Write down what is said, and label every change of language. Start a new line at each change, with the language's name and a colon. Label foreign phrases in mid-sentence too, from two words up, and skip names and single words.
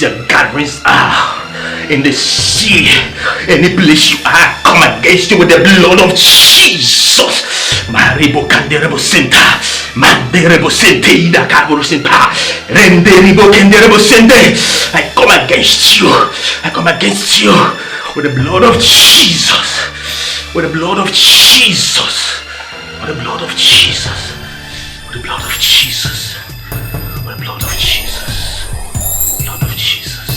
English: your gatherings are, in the sea, any place you are, come against you with the blood of Jesus. Maribo Canderebo Senta, Manderebo Sente, Ida Carboro Senta, Renderibo Canderebo Sente. I come against you, I come against you with the blood of Jesus, with the blood of Jesus, with the blood of Jesus, with the blood of Jesus. Blood of Jesus. Blood of Jesus.